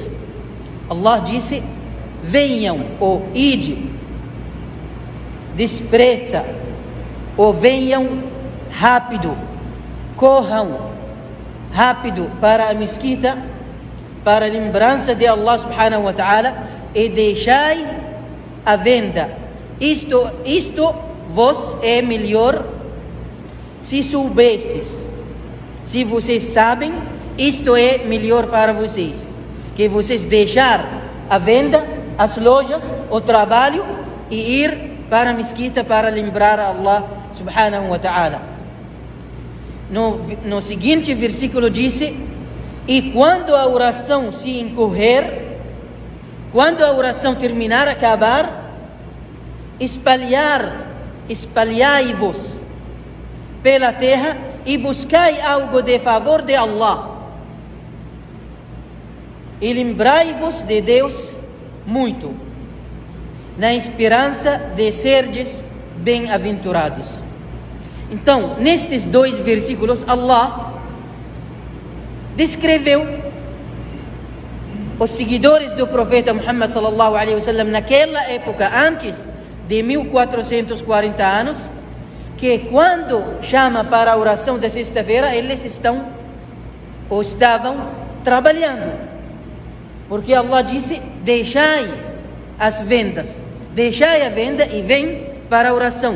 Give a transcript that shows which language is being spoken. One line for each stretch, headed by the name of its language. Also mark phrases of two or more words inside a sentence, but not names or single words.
Portuguese: Allah disse: venham ou ide depressa, ou venham rápido, corram rápido para a mesquita, para a lembrança de
Arabic: الله سبحانه وتعالى,
Portuguese: e deixai a venda. Isto vos é melhor se soubesses. Se vocês sabem, isto é melhor para vocês, que vocês deixar a venda, as lojas, o trabalho e ir para a mesquita para lembrar a
Arabic: الله سبحانه وتعالى.
Portuguese: No seguinte versículo disse: e quando a oração se encorrer, quando a oração terminar, acabar, espalhai-vos pela terra e buscai algo de favor de Allah, e lembrai-vos de Deus muito, na esperança de serdes bem-aventurados. Então, nestes dois versículos, Allah descreveu os seguidores do profeta Muhammad
Arabic: صلى الله عليه وسلم
Portuguese: naquela época, antes de 1440 anos, que quando chama para a oração da sexta-feira, eles estavam trabalhando, porque Allah disse: deixai as vendas, deixai a venda e vem para a oração.